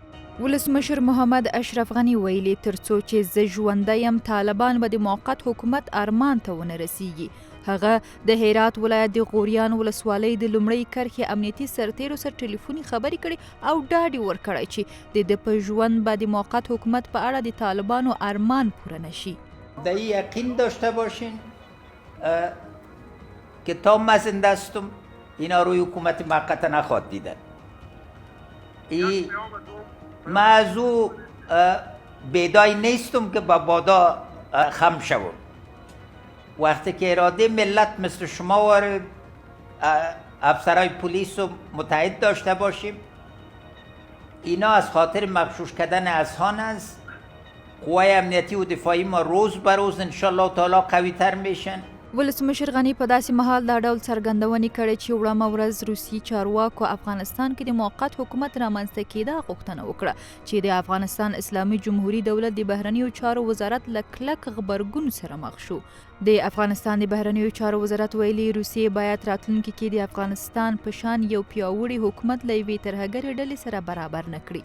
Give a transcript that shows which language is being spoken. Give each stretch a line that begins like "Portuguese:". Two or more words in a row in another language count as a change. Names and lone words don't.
Pashto: ولسمشر محمد اشرف غني ویلي ترڅو چې زه ژوندی یم طالبان به د موقت حکومت ارمان ته ونه رسیږي. هغه د هرات ولایت د غوریان ولسوالۍ د لومړۍ کرښې امنیتي سرتیرو سره ټلیفوني خبرې کړې او ډاډ یې ورکړی چې د ده په ژوند به د موقت حکومت په اړه د طالبانو ارمان پوره نشي.
Persian: در این یقین داشته باشین که تا من زنده استم اینا روی حکومت موقت نخواهد دیدن. من از او بیدای نیستم که با بادا خم شوم. وقتی که اراده ملت مثل شما و افسرهای پلیس رو متحد داشته باشیم، اینا از خاطر مغشوش کردن اذهان است. قوای امنیتی و دفاعی ما روز به روز انشالله تعالی قوی تر میشن.
Pashto: ولسمشر غني په داسې مهال دا ډول څرګندونې کړې چې وړمه ورځ روسي چارواکو افغانستان کې د موقت حکومت رامنځته کېدا غوښتنه وکړه چې د افغانستان اسلامي جمهوري دولت د بهرنیو چارو وزارت له کلک غبرګون سره مخ شو. د افغانستان د بهرنیو چارو وزارت ویلي روسیې باید راتلونکي کې د افغانستان په شان یو پیاوړي حکومت له یوې ترهګرې ډلې سره برابر نه کړي.